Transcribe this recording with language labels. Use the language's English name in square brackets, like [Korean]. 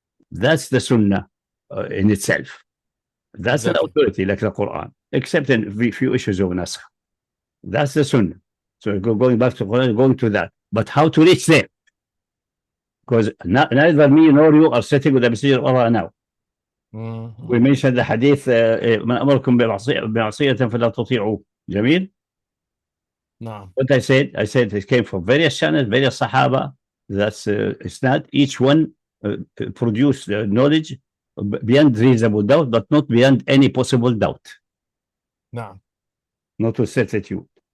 [English] That's the Sunnah in itself. That's an authority like the Quran, except in a few issues of Nasakh. That's the Sunnah. So going back to Quran, going to that. But how to reach there? Because neither me nor you are sitting with the Messenger of Allah now. We mentioned the Hadith, [Arabic] من أمركم بمعصية فلا تطيعوا. جميل? [English] No. What I said it came from various channels, various Sahaba. That's it's not each one produce knowledge beyond reasonable doubt, but not beyond any possible doubt. No. Not with certitude.